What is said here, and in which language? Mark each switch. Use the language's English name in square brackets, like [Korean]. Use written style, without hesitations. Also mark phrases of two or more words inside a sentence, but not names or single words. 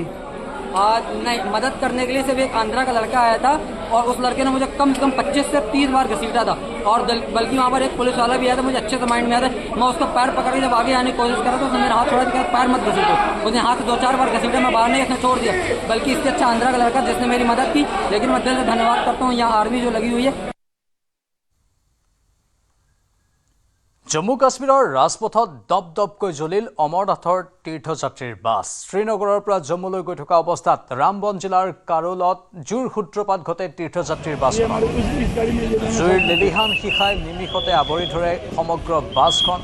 [Hindi] नहीं, मदद करने के लिए सिर्फ एक आंध्रा का लड़का आया था, और उस लड़के ने मुझे कम से कम 25 से 30 बार घसीटा था। और बल्कि वहाँ पर एक पुलिस वाला भी आया था, मुझे अच्छे से माइंड में आया था। मैं उसका पैर पकड़ के जब आगे आने की कोशिश करा तो उसने मेरा हाथ छोड़ा, दिया पैर मत घसीटो। उसने हाथ 2-4 बार घसीटा, मैं बाहर नहीं, उसने छोड़ दिया। बल्कि इससे अच्छा आंध्रा का लड़का जिसने मेरी मदद की। लेकिन मैं दिल से धन्यवाद करता हूँ यहाँ आर्मी जो लगी हुई है। [Assamese] জম্মু কাশ্মীৰৰ ৰাজপথত দপদপকৈ জ্বলিল অমৰনাথৰ তীৰ্থযাত্ৰীৰ বাছ। শ্ৰীনগৰৰ পৰা জম্মুলৈ গৈ থকা অৱস্থাত ৰামবন জিলাৰ কাৰোলত জুইৰ সূত্ৰপাত ঘটে তীৰ্থযাত্ৰীৰ বাছখনত। জুইৰ লেলিহান শিখাই নিমিষতে আৱৰি ধৰে সমগ্ৰ বাছখন।